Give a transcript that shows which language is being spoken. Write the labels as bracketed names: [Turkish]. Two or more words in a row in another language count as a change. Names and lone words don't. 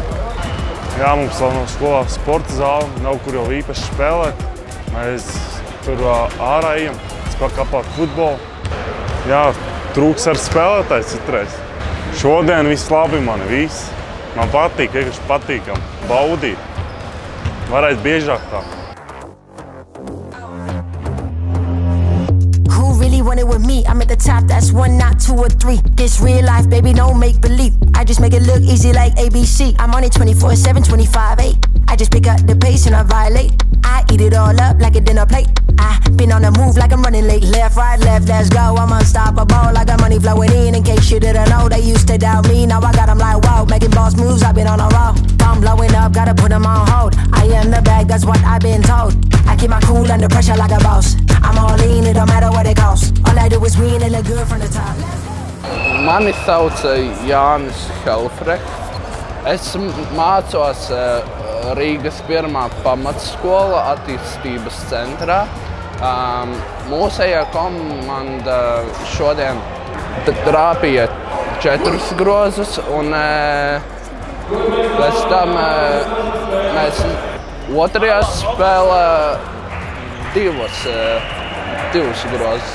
[Latvian] Jā, mums vēl nav skolā sporta zāle, nav kur jau īpaši spēlēt. Mēs tur ārā ejam, kapāt futbolu. Jā, trūks ar spēlētājs citreiz. Šodien viss labi man, viss. Man patīk, vienkārši patīkam baudīt. Varētu biežāk tā. [English] Want it with me, I'm at the top, that's 1, not 2 or 3. This real life, baby, no make believe. I just make it look easy like ABC. I'm on it 24/7, 25/8. I just pick up the pace and I violate. I eat it all up like a dinner plate. I been on the move like I'm running late. Left, right, left, let's go. I'm unstoppable. I got money flowing in case you didn't know. They used to doubt me, now I got them like wow. Making boss moves, I've been on a roll. I'm blowing up, gotta put them on hold. I am the bag, that's what I've been told. I keep my cool under pressure like a boss. I'm all in, it don't matter what it costs. All I do is win and look good from the top. [Latvian] Mani sauc Jānis Helfrechts. Es mācos Rīgas 1. pamatskola attīstības centrā. Mūsējā komanda šodien trāpīja 4 grozus, un pēc tam mēs otrajā spēlē 2 grozus.